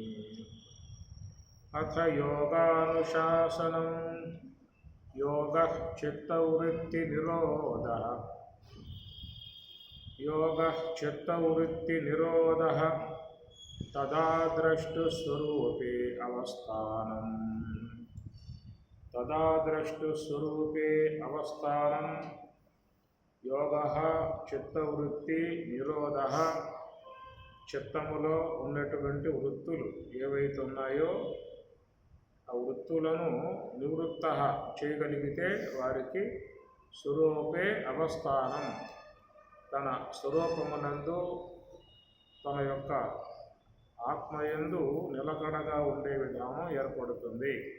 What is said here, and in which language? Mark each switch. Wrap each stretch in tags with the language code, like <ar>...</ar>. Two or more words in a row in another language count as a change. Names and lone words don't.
<sa>अथ योगानुशासनं योगः चित्तवृत्तिनिरोधः तदा द्रष्टुस्वरूपे अवस्थानं योगः చిత్తవృత్తి నిరోధః</sa> <te>చిత్తములో ఉన్నటువంటి వృత్తులు ఏవైతే ఉన్నాయో ఆ వృత్తులను నివృత్త చేయగలిగితే వారికి</te> <sa>స్వరూపే అవస్థానం</sa> <te>తన స్వరూపమునందు తన యొక్క ఆత్మయందు నిలకడగా ఉండే విధానం ఏర్పడుతుంది.</te>